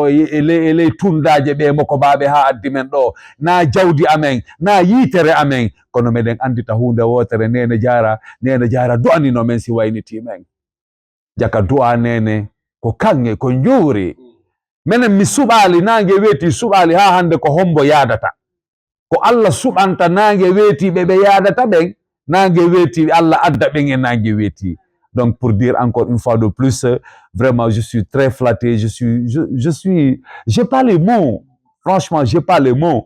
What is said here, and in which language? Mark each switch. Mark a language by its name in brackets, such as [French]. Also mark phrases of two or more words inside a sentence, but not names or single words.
[Fula] e ley tundaje ɓe mokobaɓe ha addi men ɗo na jawdi amen na yitere amen kono meɗen andita hunde wotere nene jara du'anino men si wayniti men jaka du'a nene ko kange ko njuri menen mi suɓali nangue weeti suɓali ha hande ko hombo yadata ko Allah suɓanta nangue weetiɓe ɓe yadata ɓen nangue weeti Allah adda ɓen e nangue weeti. [French] Donc pour dire encore une fois de plus, vraiment je suis très flatté, j'ai pas les mots, franchement j'ai pas les mots